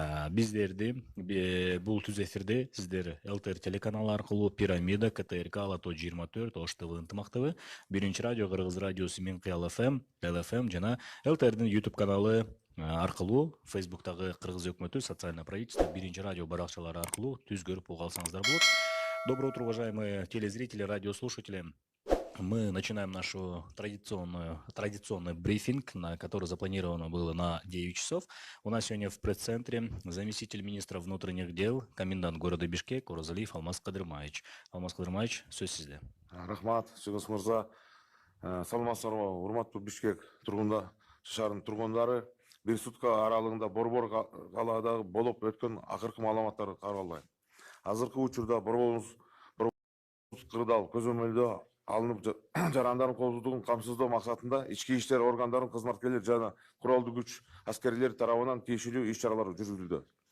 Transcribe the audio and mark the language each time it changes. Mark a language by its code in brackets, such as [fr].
[ky] Биздерди бул түз эфирде сиздер ЛТР телеканалы аркылуу Пирамида, КТРК, Алато 24, Ош ТВ, Ынтымак ТВ, Биринчи радио, Кыргыз радиосу, Мен Кыял ФМ, ТЛФМ жана ЛТРдин YouTube каналы аркылуу, Фейсбуктагы Кыргыз өкмөтү, [ru] социальное правительство, [ky] Биринчи радио баракчалары аркылуу түз көрүп уга алсаңыздар болот. [ru] Доброе утро, уважаемые телезрители, радиослушатели. Мы начинаем нашу традиционный брифинг, который запланировано было на 9 часов. У нас сегодня в пресс-центре заместитель министра внутренних дел, комендант города Бишкек Орозалиев Алмаз Кыдырмаевич. [ky] Алмаз Кыдырмаевич, сөз сизде. Рахмат, Жеңіс мырза. Саламатсыздарбы, урматтуу Бишкек шаарынын тургундары. Бир сутка аралыгында Борбор калаадагы болуп өткөн акыркы маалыматтарды каралайм. Азыркы учурда Борборубуз кырдаал көзөмөлдөө алынып жарандардын коопсуздугун камсыздоо максатында ички иштер органдарынын кызматкерлери жана куралдуу күч аскерлери тарабынан тиешелүү иш-чаралар жүргүзүлдү.